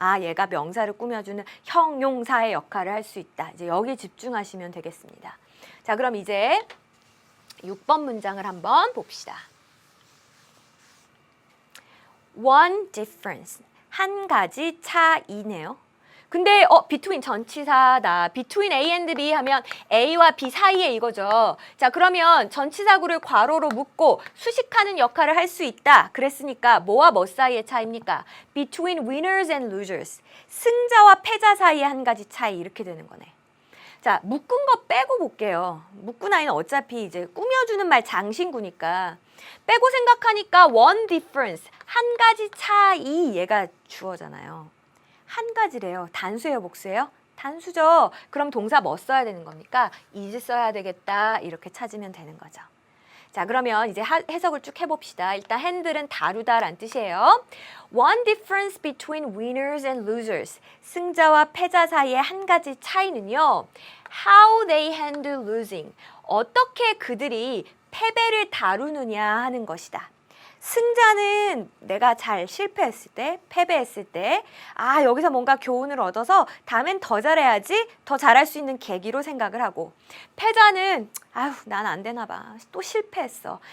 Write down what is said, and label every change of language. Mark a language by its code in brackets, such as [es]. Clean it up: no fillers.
[ko] 얘가 명사를 꾸며주는 형용사의 역할을 할 수 있다. 이제 여기 집중하시면 되겠습니다. 자, 그럼 이제 6번 문장을 한번 봅시다. [en] One difference. [ko] 한 가지 차이네요. 근데 between 전치사다. [en] between A and B [ko] 하면 A와 B 사이에 이거죠. 자, 그러면 전치사구를 괄호로 묶고 수식하는 역할을 할 수 있다. 그랬으니까 뭐와 뭐 사이의 차이입니까? [en] between winners and losers. [ko] 승자와 패자 사이의 한 가지 차이 이렇게 되는 거네. 자, 묶은 거 빼고 볼게요. 묶은 아이는 어차피 이제 꾸며주는 말 장신구니까 빼고 생각하니까 [en] one difference. [ko] 한 가지 차이 얘가 주어잖아요. 한 가지래요. 단수예요, 복수예요? 단수죠. 그럼 동사 뭐 써야 되는 겁니까? is 써야 되겠다. 이렇게 찾으면 되는 거죠. 자, 그러면 이제 해석을 쭉 해봅시다. 일단 handle은 다루다란 뜻이에요. [en] One difference between winners and losers. [ko] 승자와 패자 사이의 한 가지 차이는요. [en] How they handle losing. [ko] 어떻게 그들이 패배를 다루느냐 하는 것이다. 승자는 내가 잘 실패했을 때, 패배했을 때 여기서 뭔가 교훈을 얻어서 다음엔 더 잘해야지, 더 잘할 수 있는 계기로 생각을 하고 패자는 난 안 되나 봐. 또 실패했어.